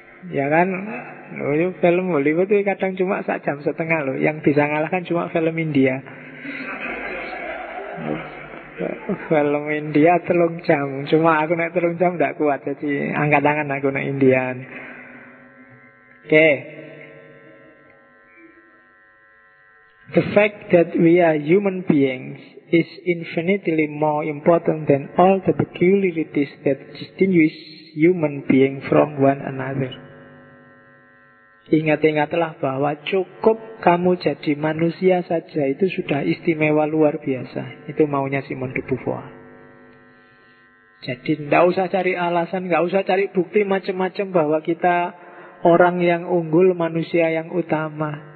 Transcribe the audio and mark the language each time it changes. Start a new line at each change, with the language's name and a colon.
Indonesian: Ya kan, film Hollywood itu kadang cuma 1 jam setengah loh. Yang bisa ngalahkan cuma film India. Film India 3 jam. Cuma aku naik 3 jam gak kuat. Jadi angkat tangan aku naik Indian. Oke.
English: The fact that we are human beings is infinitely more important than all the peculiarities that distinguish human being from one another.
Indonesian: Ingat-ingatlah bahwa cukup kamu jadi manusia saja itu sudah istimewa luar biasa. Itu maunya Simone de Beauvoir. Jadi tidak usah cari alasan, tidak usah cari bukti macam-macam bahwa kita orang yang unggul, manusia yang utama.